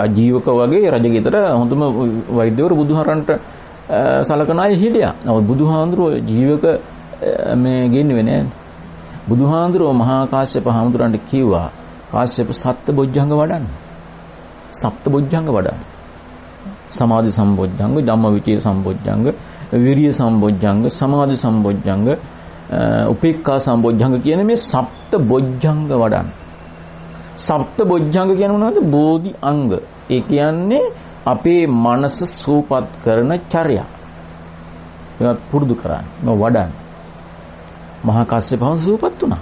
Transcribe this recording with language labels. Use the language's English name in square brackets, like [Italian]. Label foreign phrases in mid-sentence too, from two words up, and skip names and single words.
[Sinhala] ජීවක වගේ රජගෙදර හොඳම වෛද්‍යවරු බුදුහරන්ට සලකන අය හිටියා. නමුත් බුදුහාමුදුරුවෝ ජීවක මේ ගෙන්නෙන්නේ නැහැ. බුදුහාමුදුරුවෝ මහා කාශ්‍යප හාමුදුරන්ට කිව්වා කාශ්‍යප සත්බොජ්ජංග වඩන්න. සප්තබොජ්ජංග වඩන්න. සමාධි සම්බොජ්ජංග, ධම්මවිචේ සම්බොජ්ජංග, විරිය සම්බොජ්ජංග, සමාධි සම්බොජ්ජංග, උපේක්ඛා සම්බොජ්ජංග කියන මේ සප්තබොජ්ජංග වඩන්න. සප්තබොජ්ජංග කියන්නේ මොනවද? බෝධි අංග. ඒ කියන්නේ අපේ මනස සූපත් කරන චර්යා. ඒවත් පුරුදු කරන්න. වඩන්න. මහා කාශ්‍යපයන් සූපත් වුණා.